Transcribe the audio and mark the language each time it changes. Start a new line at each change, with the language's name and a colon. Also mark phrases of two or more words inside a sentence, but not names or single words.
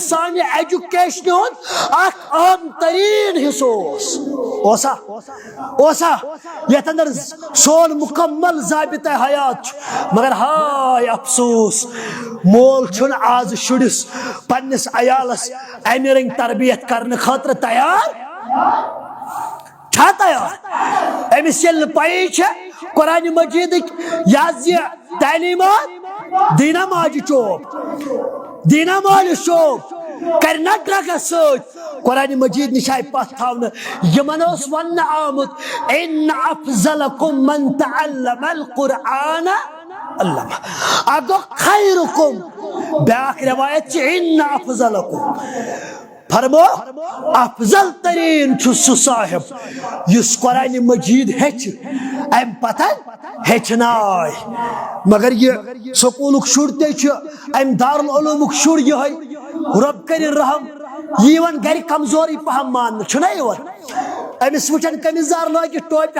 Kashmiri: سانہِ ایجوکیشن ہُنٛد اکھ اہم ترین حصہ اوسا یتھ اندر سون مکمل ضابطہ حیات چھُ مگر ہائے افسوس مول چھُنہٕ آز شُرِس پننس عیالس امہِ رنگ تربیت کرنے خاطر تیار چھا تیار امس ییٚلہِ نہٕ پیی چھےٚ قرآن مجیدٕکۍ یہ تعلیمات دینا ماجہِ چوب کرنا ڈرگس ست قرآن مجید نش آئی پتھ تھاونہٕ یمن اوس وننہٕ آمُت
Arabic: ان افضلکم من تعلم القرآن علمہ
Kashmiri: اگو خیرکم بیاکھ روایت چھ
Arabic: ان افضلکم
Kashmiri: فرمو افضل ترین چھُ سُہ صاحب یُس قرآن مجید ہیٚچھِ ام پتہٕ ہیٚچھناے مگر یہ سکولُک شُر تے چھُ ام دارالعلومُک شُر یِہوٚے رۄب کٔرِنۍ رحم یہ یِوان گرِ کمزوری پہم ماننہٕ چھُنہ یِوان امس وٕچھان قمیضار لٲگِتھ ٹوپہِ